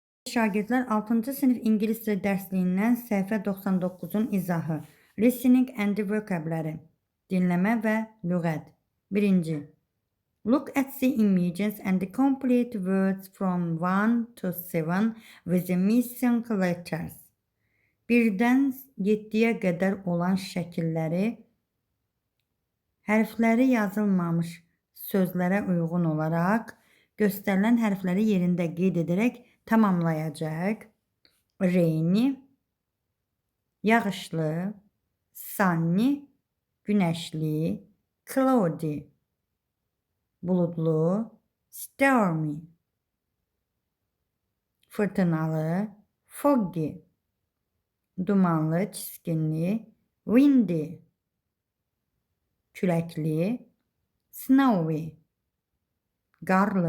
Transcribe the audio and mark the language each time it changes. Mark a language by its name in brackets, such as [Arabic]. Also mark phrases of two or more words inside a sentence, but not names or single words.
[Azerbaijani] şagirdlər 6-cı sinif ingilis dili dərsliyindən səhifə 99-un izahı. [English] Listening and vocabulary. [Azerbaijani] Dinləmə və lüğət. 1. [English] Look at the images and complete words from 1 to 7 with the missing letters. [Azerbaijani] 1-dən 7-yə qədər olan şəkilləri hərfləri yazılmamış sözlərə uyğun olaraq göstərilən hərfləri yerində qeyd edərək tamamlayacaq. Rainy, yağışlı, sunny, güneşli, cloudy, bulutlu, stormy, fırtınalı, foggy, dumanlı, çiskinli, windy, küləkli, snowy, qarlı.